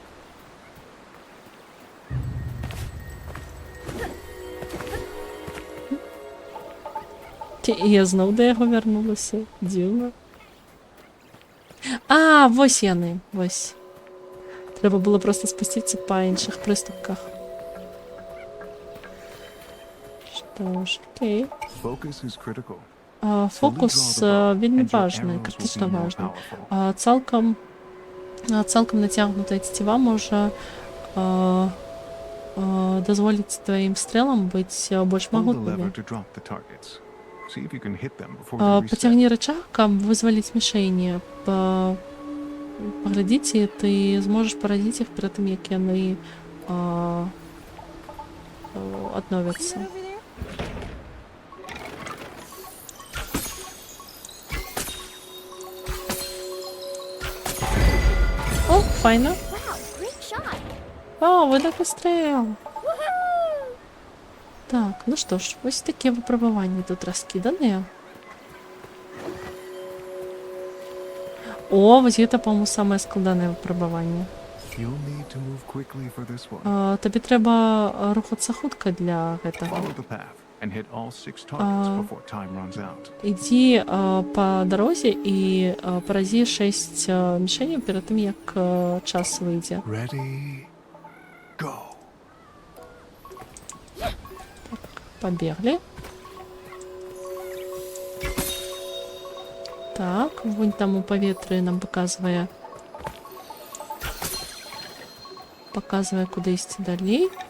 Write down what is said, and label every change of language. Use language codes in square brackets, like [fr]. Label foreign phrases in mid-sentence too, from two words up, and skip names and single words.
[be] І я зноў да яго вярнулася. Дзіўна. Вось яны, вось. Трэба было проста спусціцца па іншых прыступках. Што ж, окей. [en] Focus is critical. [be] фокус вельмі важны, крытычна важны. Цалкам нацягнутая цеціва можа дазволіць тваім стрэлам быць больш [en] Pull the [be] магутнымі. [en] lever to drop the targets. See if you can hit them before they reset. [be] Пацягні рычаг, каб вызваліць мішэні. Паглядзіце, ты зможаш паразіць іх перад тым, як яны адновяцца. О, файна. [en] Wow, great shot. [be] О, выдатны стрэл. Так, ну што ж, вось такія выпрабаванні тут раскіданыя. О, вось гэта, па-моему, самае складанае выпрабаванне. [en] You'll need to move quickly for this one. [be] Табе трэба рухацца хутка для гэтага. [en] Follow the path and hit all 6 targets before time runs out. [be] Ідзі па дарозе і паразі 6 мішэняў перад тым, як час выйдзе. [en] Ready, go. [be] Пабеглі. Так, вунь там у паветры нам паказвае, куды ісці далей.